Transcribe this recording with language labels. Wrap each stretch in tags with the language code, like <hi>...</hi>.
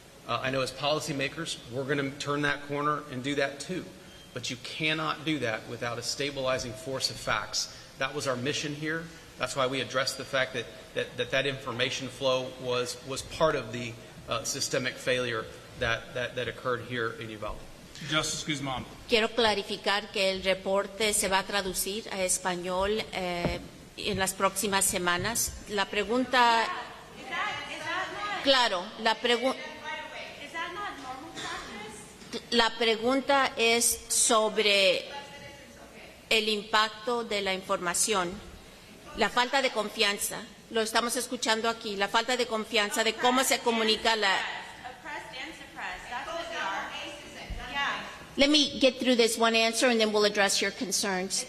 <en>I know as policymakers, we're going to turn that corner and do that too. But you cannot do that without a stabilizing force of facts. That was our mission here. That's why we addressed the fact that information flow was part of the systemic failure that occurred here in Uvalde. Justice Guzman.</en> <es>Quiero clarificar que el reporte se va a traducir a español en las próximas semanas. La pregunta, claro, la pregunta es sobre el impacto de la información, la falta de confianza. Lo estamos escuchando aquí, la falta de confianza de cómo se comunica la.</es> <en>Let me get through this one answer and then we'll address your concerns.</en>